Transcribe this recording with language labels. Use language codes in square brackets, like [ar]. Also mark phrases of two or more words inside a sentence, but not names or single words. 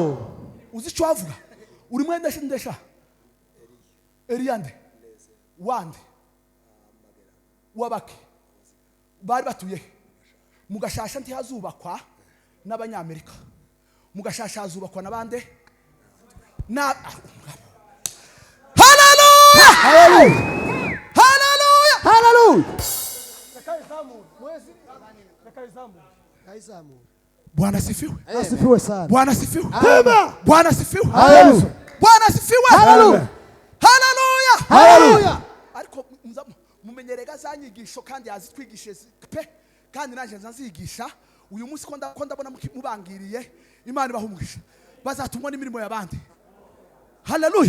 [rw] Uzi icyo wavuga? Uri mwendesha ndesha. Eriyande. Wande. Wabaki. Bari batuye. Mugashasha ntihazubakwa n'abanyamerika. Mugashasha hazubakwa n'abande? Hallelujah! Hallelujah! Hallelujah. [sw] Bwana sifiwe. Asifiwe sana. Bwana sifiwe. Amen. Bwana sifiwe. Hallelujah. Bwana sifiwe. Hallelujah. Hallelujah. Hallelujah. [rw] Ariko mumenyerega zanyigisho kandi yazitwigishe pe kandi nanje nzazigisha uyu munsi ko ndabona mubangiriye Imana ibahumugisha bazatumwa n'imirimo y'abandi. Hallelujah.